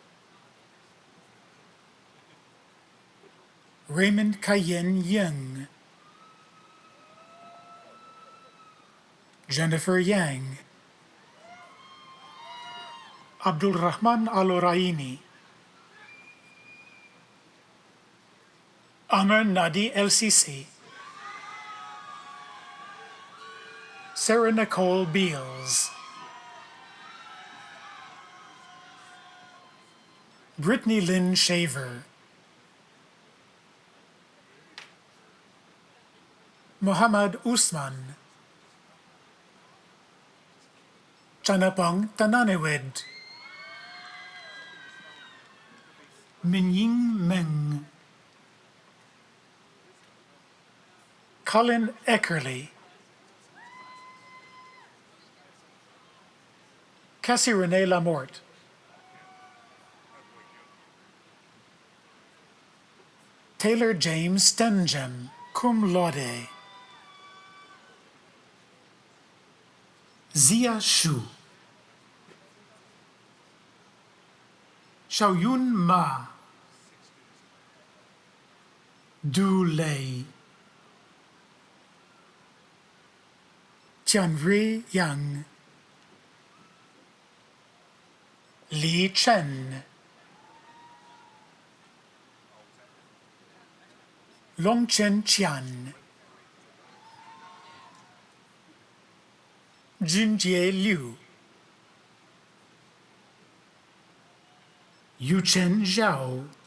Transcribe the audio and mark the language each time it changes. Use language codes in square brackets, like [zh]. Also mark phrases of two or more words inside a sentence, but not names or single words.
[en] Raymond Kayen Young, Jennifer Yang, Abdul Rahman Aloraini, Amr Nadi LCC, Sarah Nicole Beals, Brittany Lynn Shaver, Muhammad Usman, Chanapong Tananewed, Minying Meng, Colin Eckerly, Cassie Renee Lamorte, Taylor James Stengem, [la] cum laude, [en] Zia Shu, Xiaoyun Ma, Du Lei, Tianri Yang, Li Chen, Longchen Qian, Junjie Liu, Yuchen Zhao,